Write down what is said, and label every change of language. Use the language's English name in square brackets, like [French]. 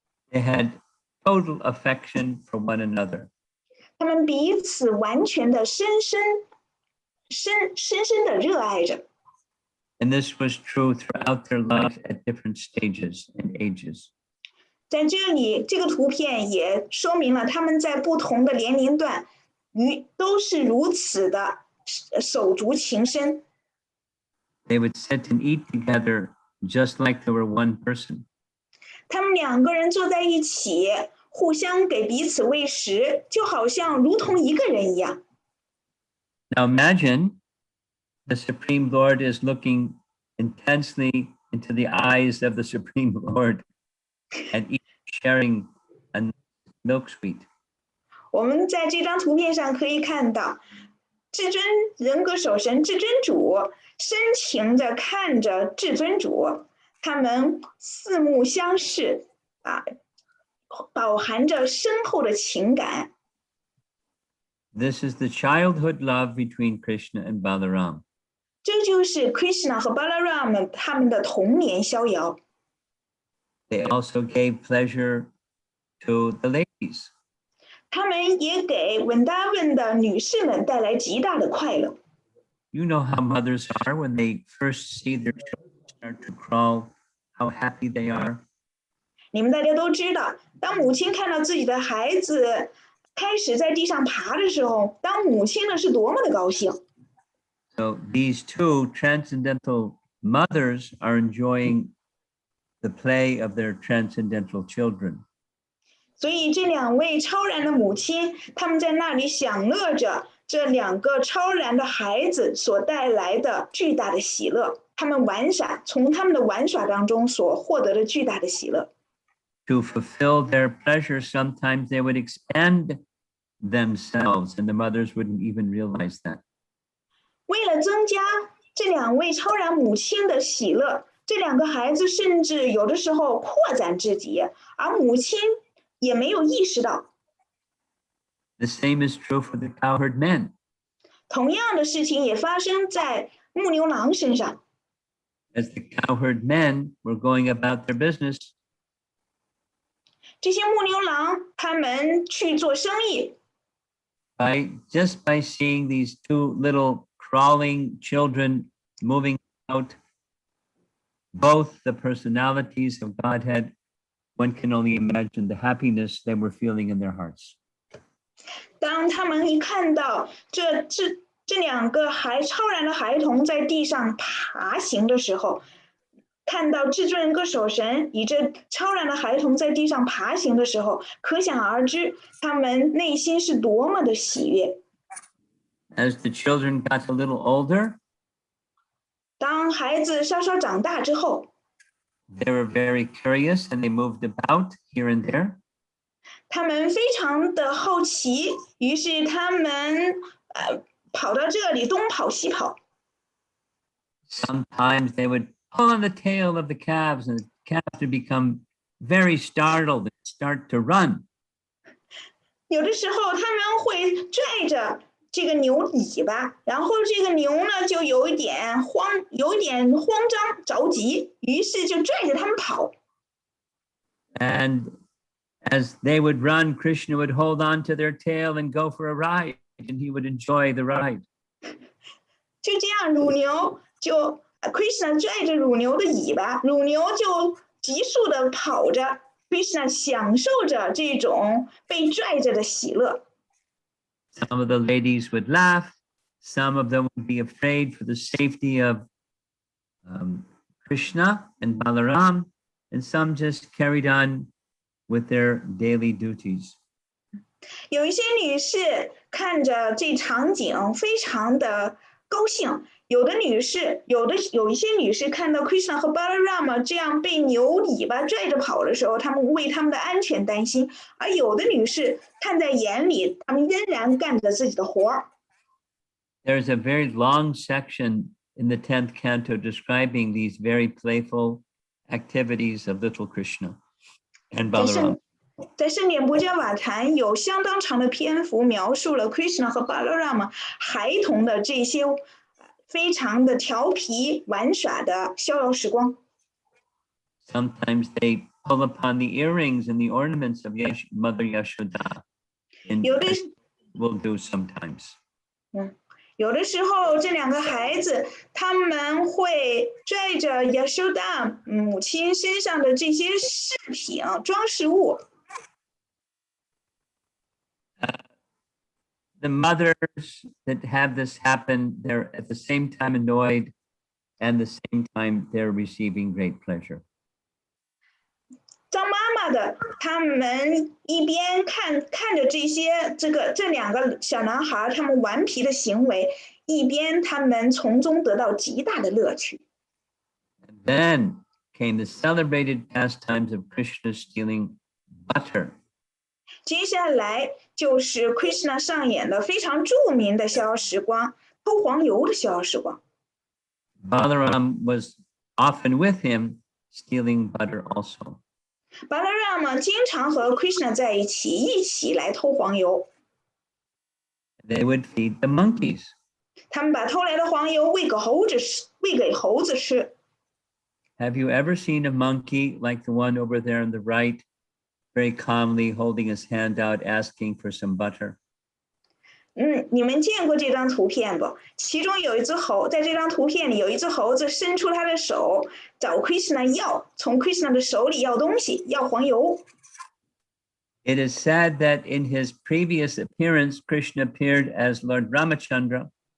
[English] They had total affection for one another. [Chinese] 他们彼此完全的深深的热爱着。 [English] And this was true throughout their life at different stages and ages. [Chinese] 在这里，这个图片也说明了他们在不同的年龄段都是如此的手足情深。 [English] They would sit and eat together just like they were one person. [Chinese] 他们两个人坐在一起，互相给彼此喂食，就好像如同一个人一样。 [English] Now imagine the Supreme Lord is looking intensely into the eyes of the Supreme Lord and each sharing a milk sweet. [Chinese] 我们在这张图片上可以看到，至尊人格守神至尊主深情地看着至尊主，他们四目相视，饱含着深厚的情感。 [English] This is the childhood love between Krishna and Balaram. [Chinese] 这就是 Krishna 和 Balarama 他们的童年逍遥。 [English] They also gave pleasure to the ladies. [Chinese] 他们也给文达文的女士们带来极大的快乐。 [English] You know how mothers are when they first see their children start to crawl, how happy they are. [Chinese] 你们大家都知道，当母亲看到自己的孩子开始在地上爬的时候，当母亲呢是多么的高兴。 [English] So these two transcendental mothers are enjoying the play of their transcendental children. [Chinese] 所以这两位超然的母亲，他们在那里享乐着这两个超然的孩子所带来的巨大的喜乐。他们玩耍，从他们的玩耍当中所获得的巨大的喜乐。 [English] To fulfill their pleasure, sometimes they would expand themselves, and the mothers wouldn't even realize that. [Chinese] 为了增加这两位超然母亲的喜乐，这两个孩子甚至有的时候扩展自己，而母亲也没有意识到。 [English] The same is true for the cowherd men. [Chinese] 同样的事情也发生在牧牛郎身上。 [English] As the cowherd men were going about their business, [Chinese] 这些牧牛郎他们去做生意， [English] just by seeing these two little crawling children moving out, both the personalities of Godhead, one can only imagine the happiness they were feeling in their hearts. [Chinese] 当他们一看到这两个超然的孩童在地上爬行的时候，看到至尊人格守神以这超然的孩童在地上爬行的时候，可想而知他们内心是多么的喜悦。 [English] As the children got a little older, [Chinese] 当孩子稍稍长大之后， [English] they were very curious and they moved about here and there. [Chinese] 他们非常的好奇，于是他们跑到这里东跑西跑。 [English] Sometimes they would pull on the tail of the calves and the calves would become very startled and start to run. [Chinese] 有的时候他们会拽着这个牛尾巴，然后这个牛呢就有一点慌张着急，于是就拽着他们跑。 [English] And as they would run, Krishna would hold on to their tail and go for a ride, and he would enjoy the ride. [Chinese] 就这样，乳牛就 Krishna 拽着乳牛的尾巴，乳牛就急速的跑着 ，Krishna 享受着这种被拽着的喜乐。 [English] Some of the ladies would laugh. Some of them would be afraid for the safety of Krishna and Balaram, and some just carried on with their daily duties. [Chinese] 有一些女士看着这场景非常的高兴，有一些女士看到 Krishna 和 Balarama 这样被牛尾巴拽着跑的时候，她们为他们的安全担心，而有的女士看在眼里，她们仍然干着自己的活儿。 [English] There's a very long section in the 10th canto describing these very playful activities of little Krishna and [Chinese] 在 [English] Balaram. [Chinese] 圣典布加瓦坛有相当长的篇幅描述了 Krishna 和 Balarama 孩童的这些非常的调皮玩耍的逍遥时光。 [English] Sometimes they pull upon the earrings and the ornaments of Mother Yashoda. And [Chinese] 有的 [English] will do sometimes. [Chinese] 有的时候，这两个孩子他们会拽着 Yashoda 母亲身上的这些饰品、装饰物。 [English] The mothers that have this happen, they're at the same time annoyed and the same time they're receiving great pleasure. [Chinese] 当妈妈的，他们一边看着这两个小男孩他们顽皮的行为，一边他们从中得到极大的乐趣。 [English] And then came the celebrated pastimes of Krishna stealing butter. [Chinese] 接下来就是 Krishna 上演的非常著名的逍遥时光——偷黄油的逍遥时光。 [English] Balaram was often with him, stealing butter also. [Chinese] Balarama 经常和 Krishna 在一起来偷黄油。 [English] They would feed the monkeys. [Chinese] 他们把偷来的黄油喂给猴子吃。 [English] Have you ever seen a monkey like the one over there on the right, very calmly holding his hand out, asking for some butter? [Chinese] 你们见过这张图片不？其中有一只猴，在这张图片里有一只猴子伸出他的手找 Krishna 从 Krishna 的手里要东西，要黄油。 [English] It is said that in his previous appearance, Krishna appeared as Lord Ramachandra.